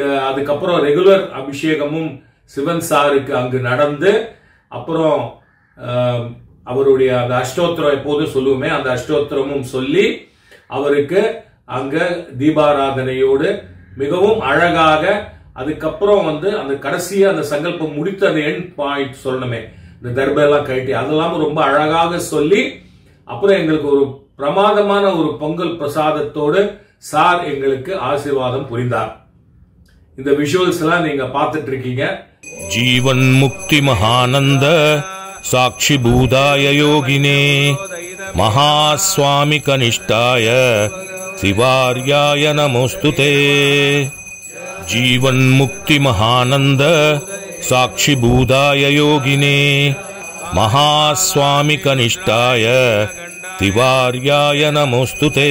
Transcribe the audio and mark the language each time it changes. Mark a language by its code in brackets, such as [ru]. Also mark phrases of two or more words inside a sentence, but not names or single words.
[ta] அதுக்கப்புறம் ரெகுலர் அபிஷேகமும் சிவன் சாருக்கு அங்கு நடந்து, அப்புறம் அவருடைய அந்த அஷ்டோத்திரம் எப்போதும் சொல்லுவோமே அந்த அஷ்டோத்திரமும் சொல்லி அவருக்கு அங்க தீபாராதனையோடு மிகவும் அழகாக, அதுக்கப்புறம் அந்த கடைசியா அந்த சங்கல்பம் முடித்த அந்த [en] end point [ta] சொல்லணுமே, இந்த தர்பெல்லாம் கட்டி அதெல்லாம் ரொம்ப அழகாக சொல்லி, அப்புறம் எங்களுக்கு ஒரு பிரமாதமான ஒரு பொங்கல் பிரசாதத்தோடு சார் எங்களுக்கு ஆசீர்வாதம் புரிந்தார். இந்த விஷுவல்ஸ் எல்லாம் நீங்க பார்த்துட்டு இருக்கீங்க. [sa] जीवन मुक्ति महानंद साक्षी भूताय योगिने महास्वामी कनिष्ठाय शिवार्याय नमोस्तुते. जीवन मुक्ति महानंद साक्षी भूताय योगिने महास्वामी कनिष्ठाय शिवार्याय नमोस्तुते.